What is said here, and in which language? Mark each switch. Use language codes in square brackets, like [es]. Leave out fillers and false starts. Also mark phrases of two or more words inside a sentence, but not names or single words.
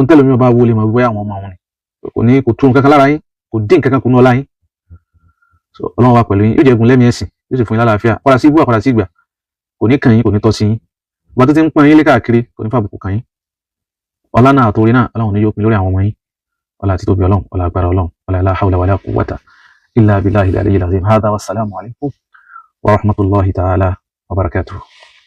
[yo] tẹ́lẹ̀ mi ọba wo lè mọ̀ wípé àwọn ọmọ wọn ni kò tún kankan lára yín kò dín kankan kún ọlá yín Ọlọ́run wa pẹ̀lú yín yóò jẹ́gun lẹ́mìí ẹ̀sìn yóò sì fún yín lálàáfíà padà sí ibú àpadà sí ìgbà kò ní kàn yín kò ní tọ́ sí yín ìgbà tó ti ń pọ́n yín lé káàkiri kò ní fàbùkù kàn yín ọlá náà àtòrí náà Ọlọ́run ní yóò pin lórí àwọn ọmọ yín ọlá àti tóbi Ọlọ́run ọlá agbára Ọlọ́run ọlá [ar] لا حول ولا قوة إلا بالله العلي العظيم هذا والسلام عليكم ورحمة الله تعالى وبركاته.